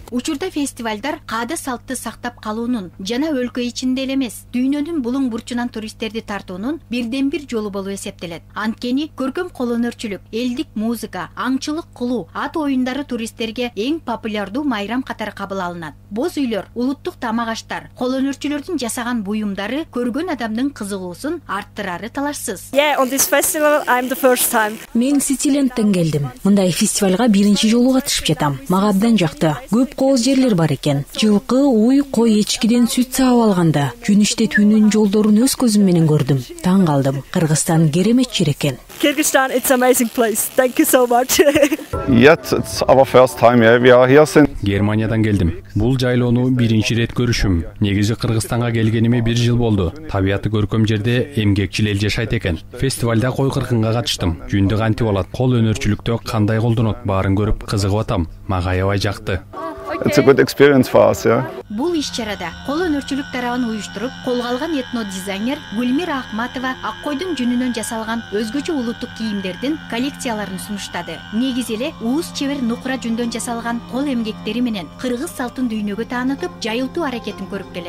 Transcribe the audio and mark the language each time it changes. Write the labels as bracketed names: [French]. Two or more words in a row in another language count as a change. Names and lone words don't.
[Kyrgyz] Учурда фестивалдар каада салтты сактап калуунун жана өлкө ичинде эле эмес, дүйнөнүн булуң бурчунан туристтерди тартуунун бирден бир жолу болуп эсептелет. Анткени көркөм кол өнөрчүлүк, элдик музыка, аңчылык кылуу, ат оюндары туристтерге эң популярдуу майрам катары кабыл алынат. Боз үйлөр, улуттук тамак-аштар, кол өнөрчүлөрдүн жасаган буюмдары көргөн адамдын кызыгуусун арттырары талашсыз. [English] On this festival I'm the first time. [Kyrgyz] Мен Ситилендтен келдим. Мындай фестивалга биринчи жолу катышып жатам. Мага абдан жакты. Көп кооз жерлер бар экен. Жылкы, уй, кой, эчкиден сүт саап алганда, жүн иштетүүнүн жолдорун өз көзүм менен көрдүм. Таң калдым. Кыргызстан керемет жер экен. [English] Kyrgyzstan, it's an amazing place. Thank you so much. Yet it's our first time here. We are here since [Kyrgyz] Германиядан келдим. Бул жайлоону биринчи рет көрүшүм. Негизи Кыргызстанга келгениме 1 жыл болду. Табияты көркөм жерде эмгекчил эл жашайт экен. Фестивалда кой кыркынга катыштым. Жүндү кантип алат, кол өнөрчүлүктө кандай колдонот, баарын көрүп кызыгып атам. Мага аябай жакты. [English] it's a good experience for us, yeah. [Kyrgyz] Бул иш-чарада кол өнөрчүлүк тарабын уюштуруп, колго алган этно дизайнер Гүлмира Акматова ак койдун жүнүнөн жасалган өзгөчө улуттук кийимдердин коллекцияларын сунуштады. Негизи эле ууз чебер нукура жүндөн жасалган кол эмгектери менен кыргыз салтын дүйнөгө таанытып, жайылтуу аракетин көрүп келет.